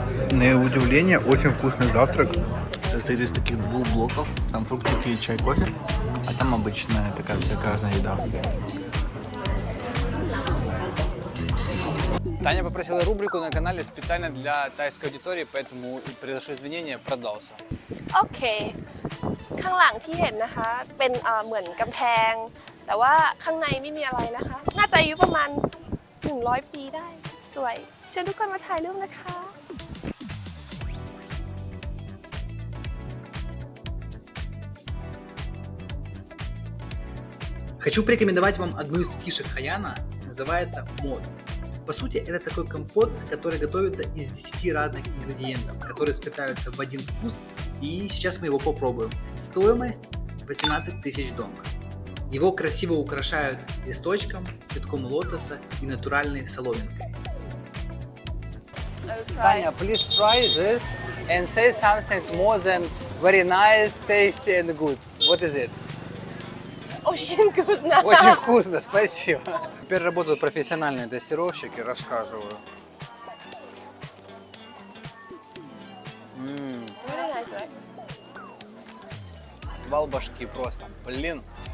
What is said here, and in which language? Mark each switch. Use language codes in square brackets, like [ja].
[ru] На удивление, очень вкусный завтрак. Состоит из таких 2 блоков. Там фруктики, чай, кофе. А там обычная такая всякая разная еда. Таня попросила рубрику на канале специально для тайской аудитории, поэтому приношу извинения, продался. [th] โอเค ข้างหลังที่เห็นนะคะ เป็นเหมือนกำแพง แต่ว่าข้างในไม่มีอะไรนะคะ น่าจะอายุประมาณ 100 ปีได้ สวย เชิญทุกคนมาถ่ายรูปนะคะ [ru] Хочу порекомендовать вам одну из фишек Хаяна, называется мод. По сути, это такой компот, который готовится из 10 разных ингредиентов, которые сплетаются в один вкус, и сейчас мы его попробуем. Стоимость 18 000 донг. Его красиво украшают листочком, цветком лотоса и натуральной соломинкой. [en] Таня, please try this and say something more than very nice, tasty and good. What is it? [ru] Очень вкусно! Очень вкусно, спасибо. Теперь работают профессиональные тестировщики, рассказываю. Вал башки просто, блин.